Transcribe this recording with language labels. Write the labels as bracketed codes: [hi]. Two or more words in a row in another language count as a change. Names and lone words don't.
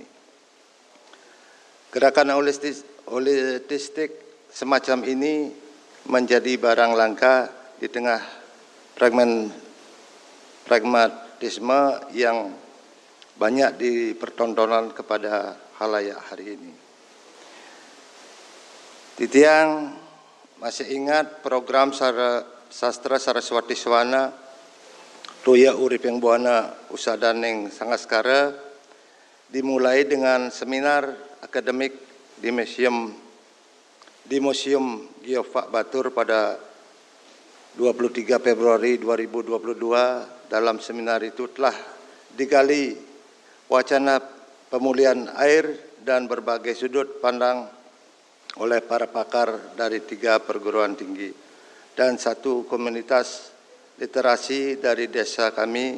[id] Gerakan holistik semacam ini menjadi barang langka di tengah pragmatisme yang banyak dipertontonkan kepada halayak hari ini. Titiang masih ingat program sastra Saraswati Sawana Toya Uriping Buana Usadaning Sangaskara dimulai dengan seminar akademik di Museum Geofak Batur pada 23 Februari 2022. Dalam seminar itu telah digali wacana pemulihan air dan berbagai sudut pandang oleh para pakar dari 3 perguruan tinggi dan 1 komunitas literasi dari desa kami.